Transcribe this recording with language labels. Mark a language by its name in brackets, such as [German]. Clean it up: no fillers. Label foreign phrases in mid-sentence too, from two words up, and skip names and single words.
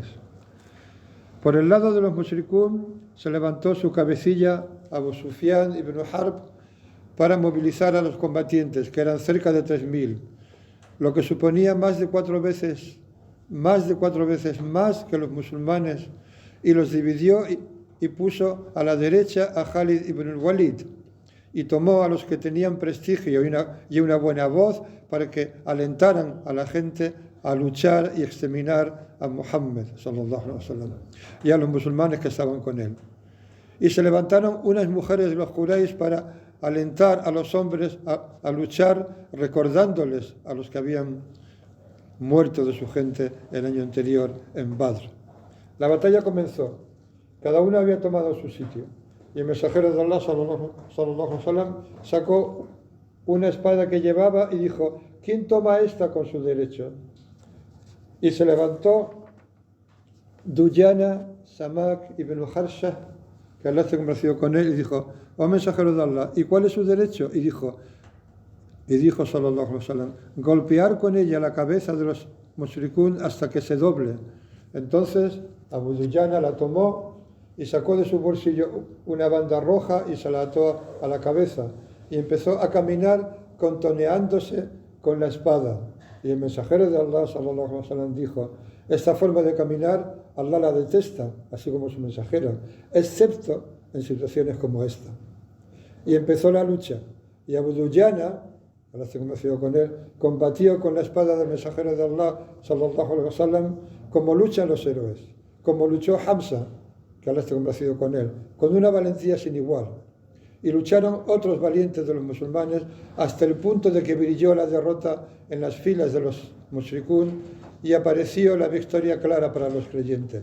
[Spanish] Por el lado de los mushrikún se levantó su cabecilla Abu Sufyan ibn Harb para movilizar a los combatientes, que eran cerca de 3000, lo que suponía más de cuatro veces más que los musulmanes, y los dividió y puso a la derecha a Khalid ibn al-Walid, y tomó a los que tenían prestigio y una buena voz para que alentaran a la gente a luchar y exterminar a Muhammad, [Arabic] صلى الله عليه وسلم, [Spanish] y a los musulmanes que estaban con él. Y se levantaron unas mujeres de los Quraysh para alentar a los hombres a luchar, recordándoles a los que habían muerto de su gente el año anterior en Badr. La batalla comenzó. Cada uno había tomado su sitio. Y el mensajero de Allah, [Arabic] صلى الله عليه وسلم, [Spanish] sacó una espada que llevaba y dijo: ¿quién toma esta con su derecho? Y se levantó Duyana Samak ibn Harsha, que Allah se convenció con él, y dijo: oh mensajero de Allah, ¿y cuál es su derecho? Y dijo [Arabic] صلى الله عليه وسلم: [Spanish] golpear con ella la cabeza de los mushrikún hasta que se doble. Entonces Abu Duyana la tomó y sacó de su bolsillo una banda roja y se la ató a la cabeza y empezó a caminar contoneándose con la espada. Y el mensajero de Allah, [Arabic] صلى الله عليه وسلم, [Spanish] dijo: esta forma de caminar Allah la detesta, así como su mensajero, excepto en situaciones como esta. Y empezó la lucha. Y Abu Dujana, Allah se conoció con él, combatió con la espada del mensajero de Allah, [Arabic] صلى الله عليه وسلم, [Spanish] como luchan los héroes, como luchó Hamza, que Allah esté complacido con él, con una valentía sin igual. Y lucharon otros valientes de los musulmanes hasta el punto de que brilló la derrota en las filas de los mushrikún y apareció la victoria clara para los creyentes.